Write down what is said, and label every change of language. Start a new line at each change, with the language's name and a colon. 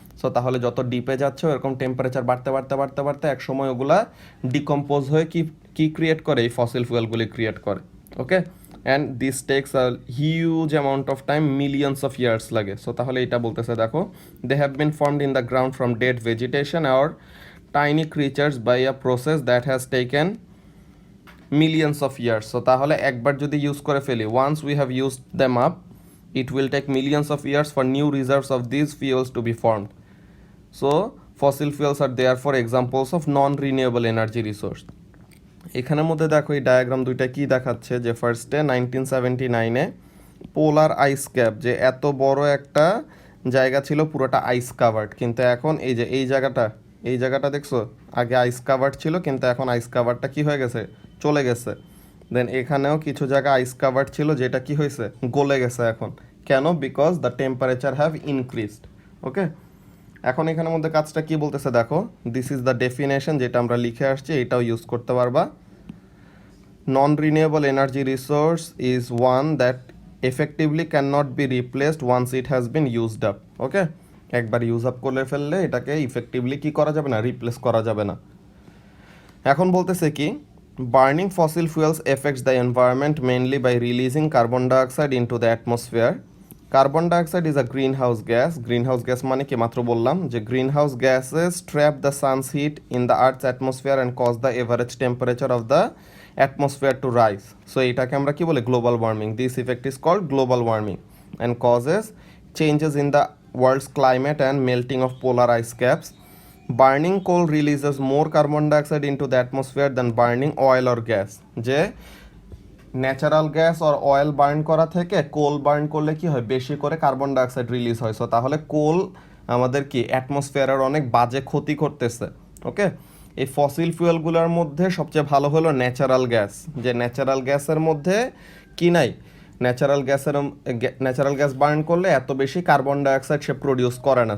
Bangla: So তাহলে যত ডিপে যাচ্ছে এরকম টেম্পারেচার বাড়তে বাড়তে বাড়তে বাড়তে এক সময় ওগুলা ডিকম্পোজ হয়ে কি কি ক্রিয়েট করে, এই ফসিল ফুয়েলগুলি ক্রিয়েট করে।
English: Okay, and this takes a huge amount of time, millions of years লাগে। So তাহলে
Bangla: এটা বলতেছে দেখো,
English: They have been formed in the ground from dead vegetation or tiny creatures by a process that has taken millions of years. So
Bangla: তাহলে একবার যদি use করে ফেলি,
English: Once we have used them up, it will take millions of years for new reserves of these fuels to be formed. So fossil fuels are therefore examples of non-renewable energy resource.
Bangla: এখানের মধ্যে দেখো এই diagram দুইটা কি দেখাচ্ছে, যে ফার্স্টে 1979-এ পোলার আইস cap, যে এত বড় একটা জায়গা ছিল পুরোটা আইস কাভার্ড, কিন্তু এখন এই যে এই জায়গাটা দেখছো, আগে আইস কাভার্ড ছিল কিন্তু এখন আইস কাভারটা কি হয়ে গেছে, চলে গেছে। দেন এখানেও কিছু জায়গা আইস কাভার্ড ছিল যেটা কি হয়েছে, গলে গেছে এখন। কেন?
English: Because the temperature have increased.
Bangla: ওকে, এখন এখানের মধ্যে কাজটা কি বলতেছে দেখো, দিস ইজ দ্য ডেফিনেশন যেটা আমরা লিখে আসছি, এটাও ইউজ করতে পারবা।
English: Non renewable energy resource is one that effectively can not be replaced once it has been used up.
Bangla: ওকে, একবার ইউজ আপ করে ফেললে এটাকে ইফেক্টিভলি কি করা যাবে না, রিপ্লেস করা যাবে না। এখন বলতেছে কি,
English: burning fossil fuels affects the environment mainly by releasing carbon dioxide into the atmosphere. Carbon dioxide is a greenhouse gas. Greenhouse gas
Bangla: মানে কি মাত্র বললাম যে
English: greenhouse gases trap the sun's heat in the earth's atmosphere and cause the average temperature of the atmosphere to rise.
Bangla: So এটাকে আমরা কি বলি, global warming.
English: This effect is called global warming and causes changes in the world's climate and melting of polar ice caps. Burning coal releases more carbon dioxide into the atmosphere than burning oil or gas.
Bangla: যে natural gas আর oil burn করা থেকে কোল burn করলে কি হয়, বেশি করে carbon dioxide release হয়। So তাহলে কোল আমাদের কি অ্যাটমসফিয়ারের অনেক বাজে ক্ষতি করতেছে। ওকে, এই ফসিল ফুয়েলগুলোর মধ্যে সবচেয়ে ভালো হলো ন্যাচারাল গ্যাস, যে ন্যাচারাল গ্যাসের মধ্যে কি নাই, ন্যাচারাল গ্যাস বার্ন করলে এত বেশি কার্বন ডাইঅক্সাইড সে প্রডিউস করে না।